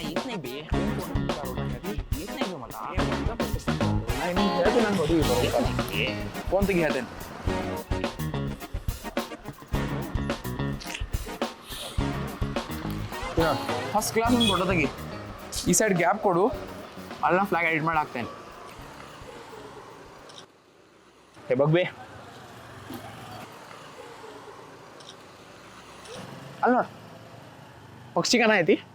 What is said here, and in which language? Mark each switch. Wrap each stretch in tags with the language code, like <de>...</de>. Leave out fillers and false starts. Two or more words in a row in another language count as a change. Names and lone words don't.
<mr>नाही बे येत नाही बे मला नाही मी घ्यायचं नाही होती बरोबर कोणतं घ्यायचं</mr> <en>first class</en> <kn>ಒಂದು ಫೋಟೋ ತೆಗಿ ಈ</kn> <en>side gap</en> <kn>ಕೊಡು ಅಲ್ಲಿ ನಾನು</kn> <en>flag edit</en> <kn>ಮಾಡಿ ಹಾಕ್ತೇನೆ</kn> <mr>हे बघबे</mr> <kn>ಅಲ್ಲ ಪಕ್ಷಿಗನ ಐತಿ</kn>